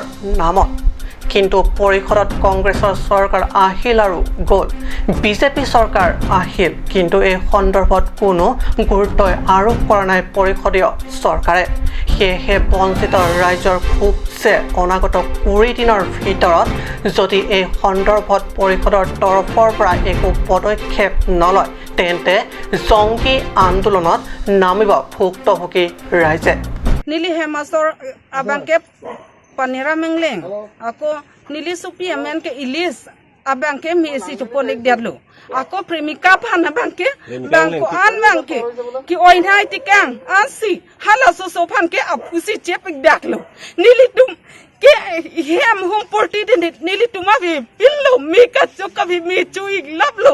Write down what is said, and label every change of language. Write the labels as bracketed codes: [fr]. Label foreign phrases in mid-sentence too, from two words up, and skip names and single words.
[as] নামত কিন্তু পৰিষদত কংগ্ৰেছৰ চৰকাৰ আহিল আৰু গ'ল বিজেপি চৰকাৰ আহিল কিন্তু এই সন্দৰ্ভত কোনো গুৰুত্ব আৰোপ কৰা নাই পৰিষদীয় চৰকাৰে সেয়েহে বঞ্চিত ৰাইজৰ ক্ষোভ যে অনাগত 20 দিনৰ ভিতৰত যদি এই সন্দৰ্ভত পৰিষদৰ তৰফৰ পৰা একো পদক্ষেপ নলয় তেন্তে জংগী আন্দোলনত নামিব ভুক্তভোগী ৰাইজে [mjw] নীলি হেমাছৰ আবাংকে Panera Mengleng, ako nilisupi amen ke ilis, abangke mesi tuponik diadlo. Ako premika pana bangke, bangko an bangke, ki oinhai tikang, ansi, hala sosopan ke apusi cepik daklo. Nilitum ke hem hum porti de nilitum avi pillo mika chokavi me chui lablo.